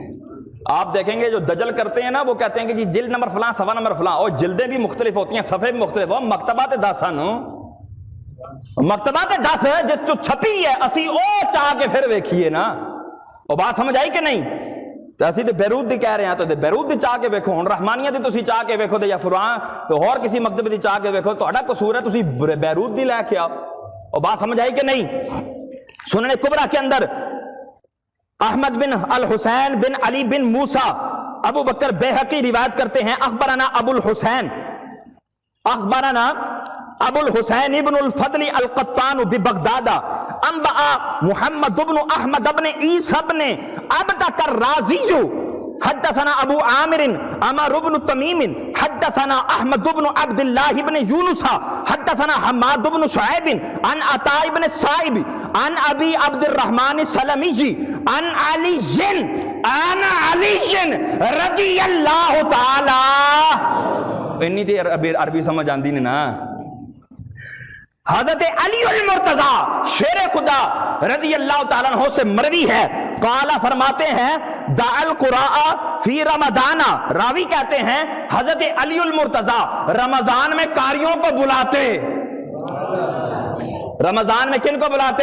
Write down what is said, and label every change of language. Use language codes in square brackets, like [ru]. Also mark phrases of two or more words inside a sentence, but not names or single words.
[ur] آپ دیکھیں گے جو دجل کرتے ہیں نا، وہ کہتے ہیں کہ جی جلد نمبر فلاں صفحہ نمبر فلاں، اور جلدیں بھی مختلف ہوتی ہیں، صفحے بھی مختلف ہو، مکتبات 10 ہیں، مکتبات 10 ہے جس جو چھپی ہے [pa] اسی او چاہ کے پھر ویکھیے نا، [ur] اور بات سمجھ آئی کہ نہیں؟ [pa] تو اسی تے بیروت دی کہہ رہے ہیں، تو بیروت دی چاہ کے ویکھو، ہن رحمانیہ دی تسی چاہ کے ویکھو، یا فرعان تو اور کسی مکتبے دی چاہ کے ویکھو، تہاڈا قصور ہے، تسی بیروت دی لے کے آؤ، [ur] اور بات سمجھ آئی کہ نہیں؟ سنن کبرا کے اندر احمد بن الحسین بن علی بن موسیٰ ابو بکر بیہقی روایت کرتے ہیں، [ar] اخبرنا ابو الحسین ابن الفضل القطان ببغداد انبأ محمد بن احمد بن عیسیٰ بن عبدک الرازی حدثنا ابو عامر عمر بن تمیم حدثنا احمد بن عبد اللہ بن یونس حدثنا حماد بن شعیب عن عطاء بن السائب عن ابی عبد الرحمن السلمی عن علی رضی اللہ تعالی، [pa] انی تے عربی سمجھ آندی نے نا، [ur] حضرت علی المرتضی شیر خدا [ar] رضی اللہ تعالیٰ عنہ [ur] سے مروی ہے، قال فرماتے ہیں [ar] دع القراء فی رمضان، [ur] راوی کہتے ہیں حضرت علی المرتضی رمضان میں قاریوں کو بلاتے، رمضان میں کن کو بلاتے؟